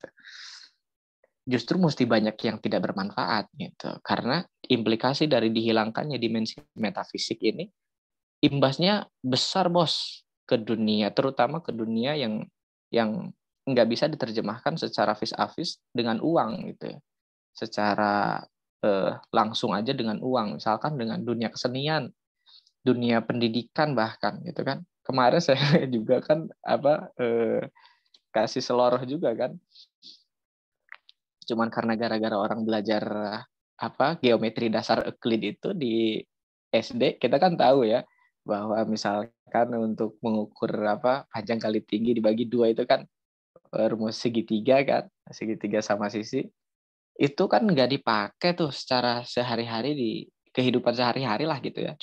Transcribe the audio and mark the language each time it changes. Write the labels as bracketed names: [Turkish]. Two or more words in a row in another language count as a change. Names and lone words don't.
[Indonesian] Justru mesti banyak yang tidak bermanfaat gitu, karena implikasi dari dihilangkannya dimensi metafisik ini imbasnya besar bos ke dunia, terutama ke dunia yang nggak bisa diterjemahkan secara [French] vis a vis [Indonesian] dengan uang gitu ya, secara langsung aja dengan uang, misalkan dengan dunia kesenian, dunia pendidikan bahkan gitu kan. Kemarin saya juga kan kasih seloroh juga kan, cuman karena gara-gara orang belajar geometri dasar Euclid itu di SD, kita kan tahu ya bahwa misalkan untuk mengukur panjang kali tinggi dibagi dua itu kan rumus segitiga kan, segitiga sama sisi itu kan nggak dipakai tuh secara sehari-hari di kehidupan sehari-hari lah gitu ya.